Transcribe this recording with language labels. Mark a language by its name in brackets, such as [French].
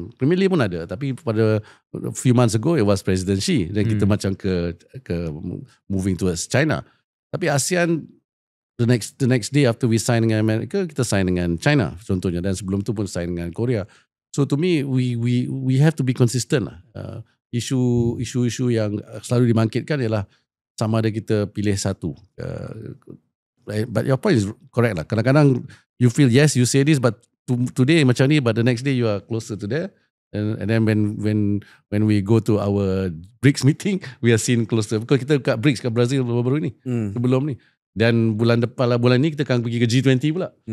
[English] Premier League pun ada, tapi pada few months ago it was President Xi dan kita macam ke moving towards China. [Malay] Tapi ASEAN the next day after we sign dengan Amerika, kita sign dengan China contohnya, dan sebelum tu pun sign dengan Korea. [English] So to me we have to be consistent lah. [Malay] Isu-isu yang selalu dibangkitkan ialah sama ada kita pilih satu. [English] But your point is correct lah. Kadang-kadang you feel yes you say this, but today macam ni, but the next day you are closer to there, and then when we go to our BRICS meeting, we are seen closer. [Malay] Because kita kat BRICS kat Brazil baru-baru ni, sebelum ni, dan bulan ni kita akan pergi ke G20 pula.